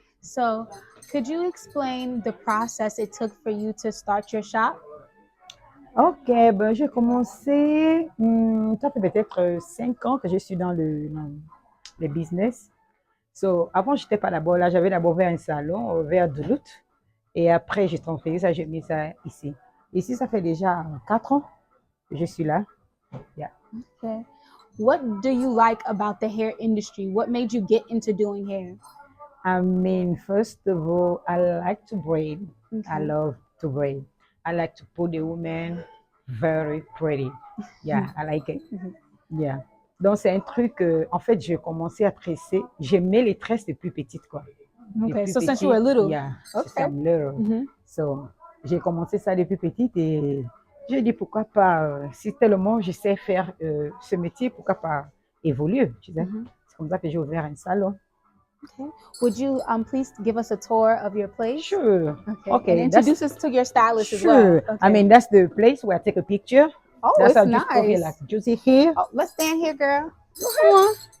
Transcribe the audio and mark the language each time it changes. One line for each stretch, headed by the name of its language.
English: So, could you explain the process it took for you to start your shop?
French: Ok, ben, j'ai commencé, ça fait peut-être 5 ans que je suis dans le business. So, avant, j'étais pas d'abord là, j'avais d'abord ouvert un salon, vers Duluth. Et après, j'ai transféré ça, j'ai mis ça ici. Ici, ça fait déjà 4 ans que je suis là.
English: Yeah. Okay. What do you like about the hair industry? What made you get into doing hair? I mean, first of all, I like to braid. I Okay. love to braid. I like to put the woman very pretty. Yeah, I like it. Yeah.
French: Donc, c'est un truc, en fait, j'ai commencé à tresser. J'aimais les tresses depuis petite, quoi.
English: Okay.
French: Depuis
English: So since you were
French: petite,
English: little. yeah, Okay. since I'm little.
French: So, j'ai commencé ça depuis petite et j'ai dit pourquoi pas, si tellement je sais faire ce métier, pourquoi pas évoluer, tu sais. C'est comme ça que j'ai ouvert un salon.
English: Okay. Would you please give us a tour of your place? Sure. Okay. And introduce us to your stylist as well. Sure. Okay. I mean, that's the place where I take a picture. Oh, That's it's how I just put here, like, nice. Josie here. Oh, let's stand here, girl. Come on.